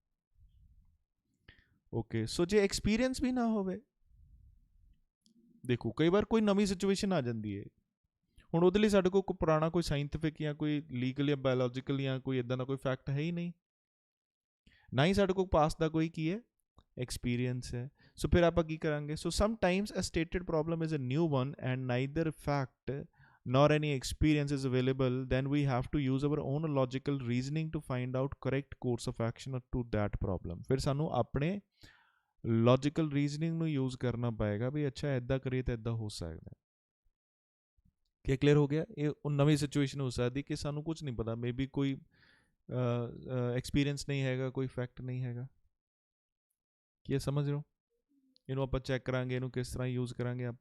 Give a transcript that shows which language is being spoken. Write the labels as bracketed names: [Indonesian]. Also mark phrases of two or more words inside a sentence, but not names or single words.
[Punjabi] ਓਕੇ, ਸੋ ਜੇ ਐਕਸਪੀਰੀਅੰਸ ਵੀ ਨਾ ਹੋਵੇ, ਦੇਖੋ ਕਈ ਵਾਰ ਕੋਈ ਨਵੀਂ ਸਿਚੁਏਸ਼ਨ ਆ ਜਾਂਦੀ ਹੈ, ਹੁਣ ਉਹਦੇ ਲਈ ਸਾਡੇ ਕੋਲ ਕੋਈ ਪੁਰਾਣਾ ਕੋਈ ਸਾਇੰਟੀਫਿਕ ਜਾਂ ਕੋਈ ਲੀਗਲ ਜਾਂ ਬਾਇਓਲੋਜੀਕਲ ਜਾਂ ਕੋਈ ਇੱਦਾਂ ਦਾ ਕੋਈ ਫੈਕਟ ਹੈ ਹੀ ਨਹੀਂ, ਨਾ ਹੀ ਸਾਡੇ ਕੋਲ ਪਾਸਟ ਦਾ ਕੋਈ ਕੀ ਹੈ ਐਕਸਪੀਰੀਅੰਸ ਹੈ। ਸੋ ਫਿਰ ਆਪਾਂ ਕੀ ਕਰਾਂਗੇ? [English] so sometimes a stated problem is a new one and neither fact nor any experience is available, then we have to use our own logical reasoning to find out correct course of action to that problem. [Punjabi] ਫਿਰ ਸਾਨੂੰ ਆਪਣੇ [English] logical reasoning [Punjabi] ਨੂੰ use ਕਰਨਾ ਪਏਗਾ ਵੀ ਅੱਛਾ ਇੱਦਾਂ ਕਰੀਏ ਤਾਂ ਇੱਦਾਂ ਹੋ ਸਕਦਾ। ਕੀ ਕਲੀਅਰ ਹੋ ਗਿਆ? ਇਹ ਉਹ ਨਵੀਂ ਸਿਚੁਏਸ਼ਨ ਹੋ ਸਕਦੀ ਕਿ ਸਾਨੂੰ ਕੁਝ ਨਹੀਂ ਪਤਾ, [English] may be [Punjabi] ਕੋਈ ਐਕਸਪੀਰੀਅੰਸ ਨਹੀਂ ਹੈਗਾ, ਕੋਈ ਫੈਕਟ ਨਹੀਂ ਹੈਗਾ। ਕੀ ਸਮਝ ਰਹੇ ਹੋ? ਇਹਨੂੰ ਆਪਾਂ ਚੈੱਕ ਕਰਾਂਗੇ, ਇਹਨੂੰ ਕਿਸ ਤਰ੍ਹਾਂ ਯੂਜ਼ ਕਰਾਂਗੇ ਆਪਾਂ।